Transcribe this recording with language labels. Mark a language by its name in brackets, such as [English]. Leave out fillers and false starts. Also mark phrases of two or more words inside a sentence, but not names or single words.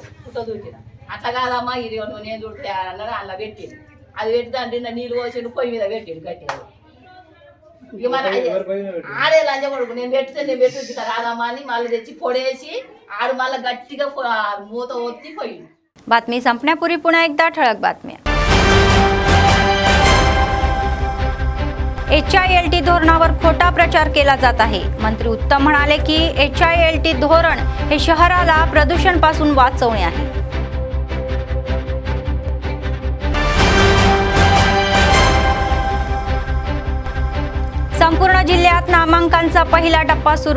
[Telugu] చుట్ట చుట్టిన అట్లా కాదమ్మా ఇది నేను చుట్టే అన్నాడు. అలా పెట్టింది. అది పెట్టి దాంట్లో నీళ్ళు పోసిండు, పొయ్యి మీద పెట్టిండు గట్టిగా. ఇక మరి ఆడే లంజ కొడుకు నేను పెట్టి రాదమ్మా అని మళ్ళీ తెచ్చి పొడేసి ఆడు మళ్ళీ గట్టిగా మూత ఒత్తి పోయిండు. [Marathi] बातमी संपण्यापूर्वी पुन्हा एकदा ठळक बातम्या. HILT धोरणावर खोटा प्रचार केला जात आहे. मंत्री उत्तम म्हणाले की HILT धोरण हे शहराला प्रदूषणापासून वाचवणे आहे. संपूर्ण जिल्ह्यात नामांकनाचा पहिला टप्पा सुरू.